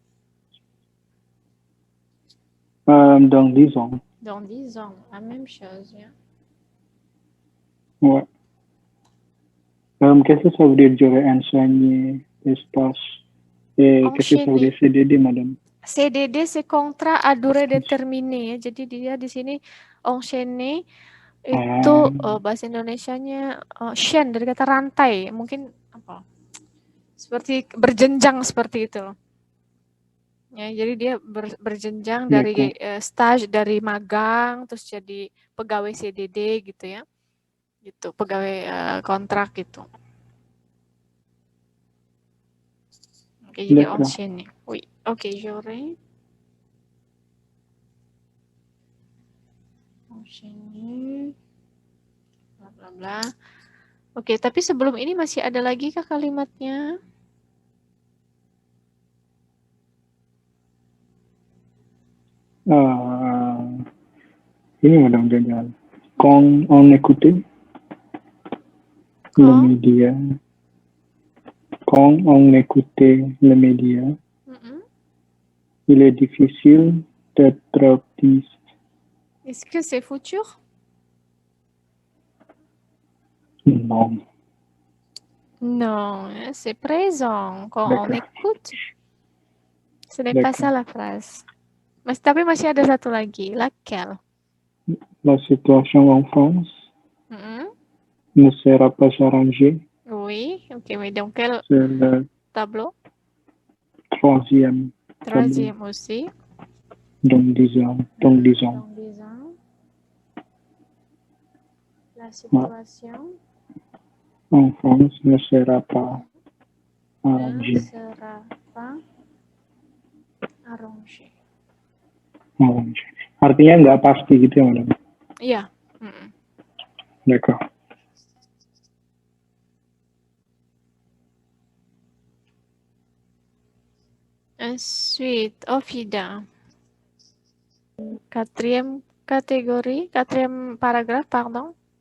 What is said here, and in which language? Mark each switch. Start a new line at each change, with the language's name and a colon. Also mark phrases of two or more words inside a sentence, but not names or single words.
French: Dans 10 ans. Dans 10 ans, la même chose. Yeah. Ouais. Qu'est-ce que ça veut dire j'aurais enseigné les stages? Et qu'est-ce que ça veut dire CDD, madame? CDD c'est contrat à durée déterminée.
Indonesian: Jadi dia di sini enchaîner itu bahasa Indonesianya chaîne dari kata rantai. Mungkin apa? Seperti berjenjang seperti itu. Ya, jadi dia berjenjang dari stage, dari magang terus jadi pegawai CDD gitu ya. Gitu, pegawai kontrak gitu. Oke, jadi enchaîner. Oui.
French: Oke, j'aurai enchaîner bla bla bla.
Indonesian: Oke, tapi sebelum ini masih ada lagi kah kalimatnya? Ini madame Daniel.
French: Quand on écoutait le média, quand on écoutait le média, il est difficile d'être optimiste. Est-ce que c'est futur? Non. Non, c'est présent. Quand on écoute, ce n'est pas ça la phrase.
Indonesian: Tapi masih ada satu lagi.
French: Laquelle? La situation en France Mhm. ne sera pas s'arranger. Oui, ok, mais dans quel C'est le tableau? troisième tableau. Troisième aussi. Donc, disons. Donc, disons, la situation En France ne sera pas ne arrangée. sera pas arrangée. Arrangée.
Indonesian: Artinya nggak pasti gitu ya, Madam? Iya. Mm-mm.
French: D'accord. Ensuite, Ofida. Quatrième catégorie, quatrième paragraphe, pardon.